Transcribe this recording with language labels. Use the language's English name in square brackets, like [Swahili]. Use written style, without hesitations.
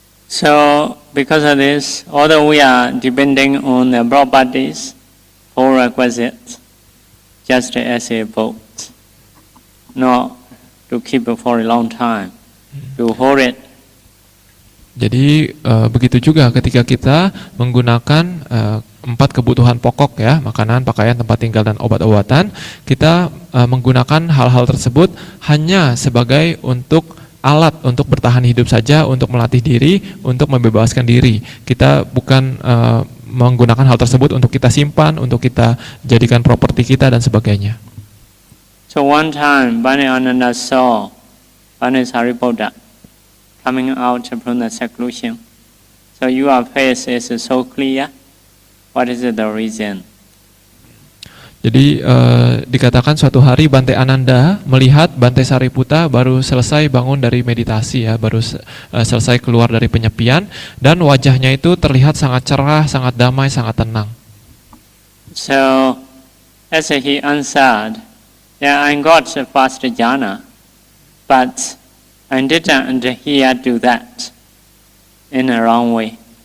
[English] So, because of this, although we are depending on the properties, all requisites, just as a boat, not to keep it for a long time, to hold it. [Indonesian] Jadi begitu juga ketika kita menggunakan 4 kebutuhan pokok ya, makanan, pakaian, tempat tinggal, dan obat-obatan, kita menggunakan hal-hal tersebut hanya sebagai untuk alat untuk bertahan hidup saja, untuk melatih diri, untuk membebaskan diri. Kita bukan menggunakan hal tersebut untuk kita simpan, untuk kita jadikan properti kita dan sebagainya. [English] So one time, Bani Ananda saw Bani Sariputta coming out from the seclusion. So your face is so clear. What is the reason? [Indonesian] Jadi dikatakan suatu hari Bante Ananda melihat Bante Sariputta baru selesai bangun dari meditasi ya, baru selesai keluar dari penyepian, dan wajahnya itu terlihat sangat cerah, sangat damai, sangat tenang. [English] So as he answered, yeah, I got first jhana, but I didn't hear to that. in a wrong way.